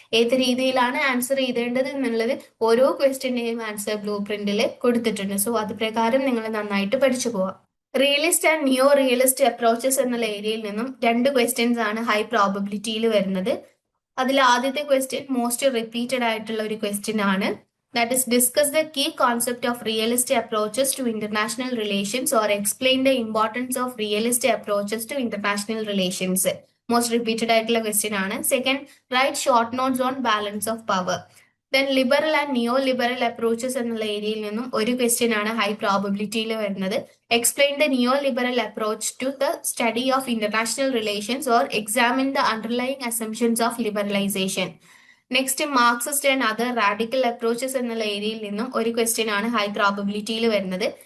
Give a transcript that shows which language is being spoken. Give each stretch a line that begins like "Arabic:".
Malayalam: ഏത് രീതിയിലാണ് ആൻസർ എഴുതേണ്ടത് എന്നുള്ളത് ഓരോ ക്വസ്റ്റ്യന്റെയും ആൻസർ ബ്ലൂ പ്രിന്റിൽ കൊടുത്തിട്ടുണ്ട്. സോ അത് പ്രകാരം നിങ്ങൾ നന്നായിട്ട് പഠിച്ചു പോവാം. Realist and neo realist approaches എന്നുള്ള ഏരിയയിൽ നിന്നും 2 ക്വസ്റ്റ്യൻസ് ആണ് ഹൈ പ്രോബബിലിറ്റിയിൽ വരുന്നത്. അതിൽ ആദ്യത്തെ ക്വസ്റ്റ്യൻ മോസ്റ്റ് റിപ്പീറ്റഡ് ആയിട്ടുള്ള ഒരു ക്വസ്റ്റ്യൻ ആണ്.
English: That is, discuss the key concept of realist approaches to international relations or explain the importance of realist approaches to international relations. Most repeated
Malayalam: ആയിട്ടുള്ള
English: question
Malayalam: ആണ്.
English: Second, write short notes on balance of power.
Malayalam: Then liberal and neo liberal approaches എന്നുള്ള ഏരിയയിൽ നിന്നും ഒരു question ആണ് high പ്രോബബിലിറ്റിയിൽ വരുന്നത്.
English: Explain the neoliberal approach to the study of international relations or examine the underlying assumptions of liberalisation.
Malayalam: Next Marxist and other radical approaches എന്നുള്ള ഏരിയയിൽ നിന്നും ഒരു ക്വസ്റ്റ്യൻ ആണ് ഹൈ പ്രോബബിലിറ്റിയിൽ വരുന്നത്.